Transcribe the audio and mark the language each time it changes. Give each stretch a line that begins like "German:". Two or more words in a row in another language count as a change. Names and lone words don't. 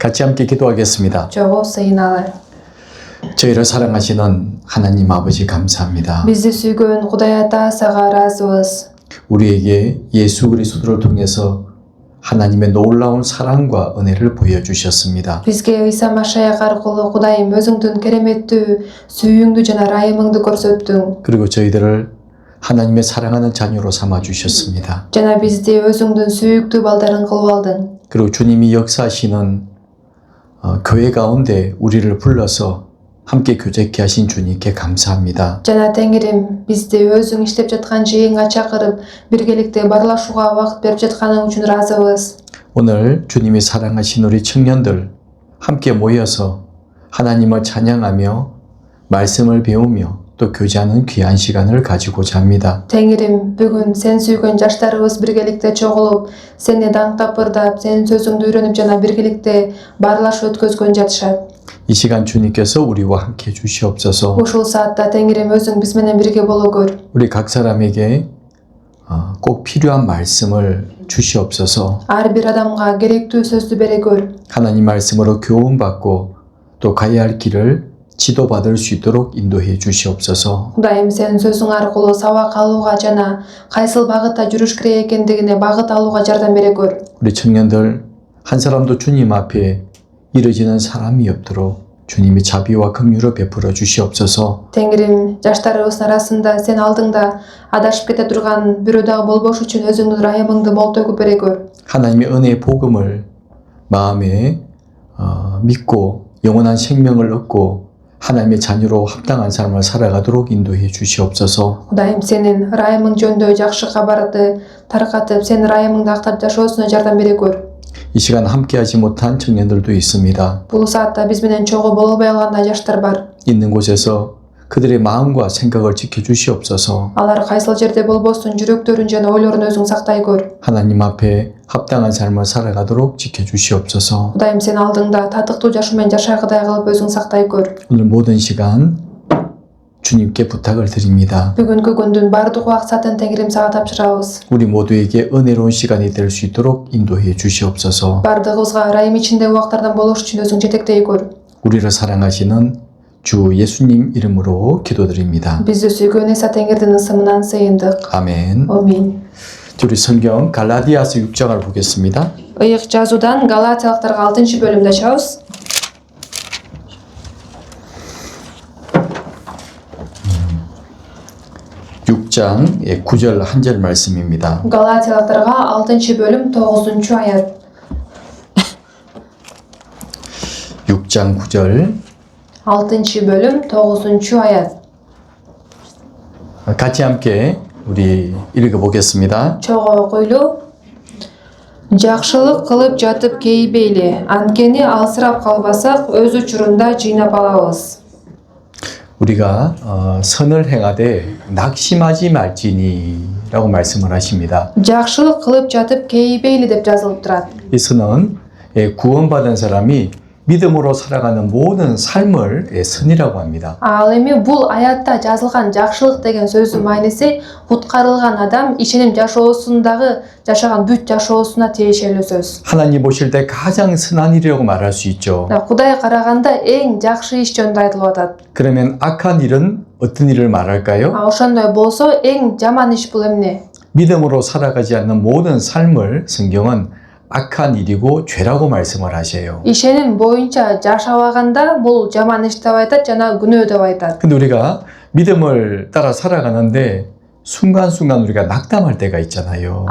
Korean: 같이 함께 기도하겠습니다.
Kyrgyz: жогоо сыйналар.
Korean: 저희를 사랑하시는 하나님 아버지 감사합니다.
Kyrgyz: Бизди сүйгөн Кудай Ата сага ыраазыбыз.
Korean: 우리에게 예수 그리스도를 통해서 하나님의 놀라운 사랑과 은혜를 보여주셨습니다.
Kyrgyz: Бизге Иса Машаяк аркылуу Кудайым өзүңдүн кереметтүү сүйүүңдү жана ырайымыңды көрсөттүң.
Korean: 그리고 저희들을 하나님의 사랑하는 자녀로 삼아 주셨습니다.
Kyrgyz: Жана бизди өзүңдүн сүйүктүү балдарың кылып алдың.
Korean: 그리고 주님이 역사하시는 교회 가운데 우리를 불러서 함께 교제케 하신 주님께 감사합니다.
Kyrgyz: Жана Теңирим бизди өзүң иштеп жаткан жыйынга чакырып, биргеликте барлашууга убакыт берип жатканың үчүн ыраазыбыз.
Korean: 오늘 주님이 사랑하신 우리 청년들 함께 모여서 하나님을 찬양하며 말씀을 배우며 또 교제하는 귀한 시간을 가지고자 합니다.
Kyrgyz: Теңирим, бүгүн сен сүйгөн жаштарыбыз биргеликте чогулуп, сени даңктап ырдап, сенин сөзүңдү үйрөнүп жана биргеликте барлашуу өткөзгөн жатышат.
Korean: 이 시간 주님께서 우리와 함께 주시옵소서.
Kyrgyz: Ушул саатта Теңирим өзүң биз менен бирге боло көр.
Korean: 우리 각 사람에게 꼭 필요한 말씀을 주시옵소서.
Kyrgyz: Ар бир адамга керектүү сөздү бере көр.
Korean: 하나님 말씀으로 교훈받고 또 가야 할 길을 지도받을 수 있도록 인도해 주시옵소서.
Kyrgyz: Кудайым, сен сөзүң аркылуу сабак алууга жана кайсыл багытта жүрүш керек экендигине багыт алууга жардам бере көр.
Korean: 우리 청년들 한 사람도 주님 앞에 이르지는 사람이 없도록 주님이 자비와 긍휼을 베풀어 주시옵소서.
Kyrgyz: Теңирим, жаштарыбыздын арасында сен алдыңда адашып кете турган бирөө дагы болбош үчүн өзүңдүн ырайымыңды мол төгүп бере көр.
Korean: 하나님의 은혜의 복음을 마음에 믿고 영원한 생명을 얻고 하나님의 자녀로 합당한 삶을 살아가도록 인도해 주시옵소서.
Kyrgyz: Кудайым, сенин ырайымың жөнүндө жакшы кабарды таркатып, сенин ырайымыңды актап жашоосуна жардам бере көр.
Korean: 이 시간 함께하지 못한 청년들도 있습니다.
Kyrgyz: Бул саатта биз менен чогуу боло албай калган жаштар бар.
Korean: 있는 곳에서 그들의 마음과 생각을 지켜주시옵소서.
Kyrgyz: Алар кайсыл жерде болбосун жүрөктөрүн жана ойлорун өзүң сактай көр.
Korean: 하나님 앞에 합당한 삶을 살아가도록 지켜주시옵소서.
Kyrgyz: Кудайым, сен алдыңда татыктуу жашоо менен жашагыдай кылып өзүң сактай көр.
Korean: 오늘 모든 시간 주님께 부탁을 드립니다.
Kyrgyz: Бүгүнкү күндүн бардык убакытын Теңирим сага тапшырабыз.
Korean: 우리 모두에게 은혜로운 시간이 될 수 있도록 인도해 주시옵소서.
Kyrgyz: Бардыгыбызга ырайым ичинде убактардан болуш үчүн өзүң жетектей көр.
Korean: 우리를 사랑하시는 주 예수님 이름으로 기도드립니다.
Kyrgyz: Бизди сүйгөн Иса Теңирдин ысымынан сыйындык.
Korean: 아멘.
Kyrgyz: Амин.
Korean: 우리 성경 갈라디아서 6장을 보겠습니다.
Kyrgyz: Ыйык жазуудан Галатиялыктарга 6-бөлүмдө ачабыз.
Korean: 6장 9절 한 절 말씀입니다.
Kyrgyz: Галатиялыктарга 6-бөлүм 9-аят.
Korean: 6장 9절
Kyrgyz: 6-бөлүм 9-аят.
Korean: 같이 함께 우리 읽어보겠습니다.
Kyrgyz: Чогуу окуйлу. Жакшылык кылып жатып кейбейли, анткени алсырап калбасак өз учурунда жыйнап алабыз.
Korean: 우리가 선을 행하되 낙심하지 말지니 라고 말씀을 하십니다.
Kyrgyz: Жакшылык кылып жатып кейбейли деп жазылып турат.
Korean: 이 선은 구원받은 사람이 믿음으로 살아가는 모든 삶을 선이라고 합니다.
Kyrgyz: Ал эми бул аятта жазылган жакшылык деген сөздүн мааниси куткарылган адам ишеним жашоосундагы жашаган бүт жашоосуна тиешелүү сөз.
Korean: 하나님 보실 때 가장 선한 일이라고 말할 수 있죠.
Kyrgyz: Кудай караганда эң жакшы иш жөнүндө айтылып атат.
Korean: 그러면 악한 일은 어떤 일을 말할까요?
Kyrgyz: Ошондой болсо эң жаман иш бул эмне?
Korean: 믿음으로 살아가지 않는 모든 삶을 성경은 악한 일이고 죄라고 말씀을 하셔요.
Kyrgyz: Ишеним боюнча жашабаганда бул жаман иш деп айтат жана күнөө деп айтат.
Korean: 근데 우리가 믿음을 따라 살아가는데 순간순간 우리가 낙담할 때가 있잖아요.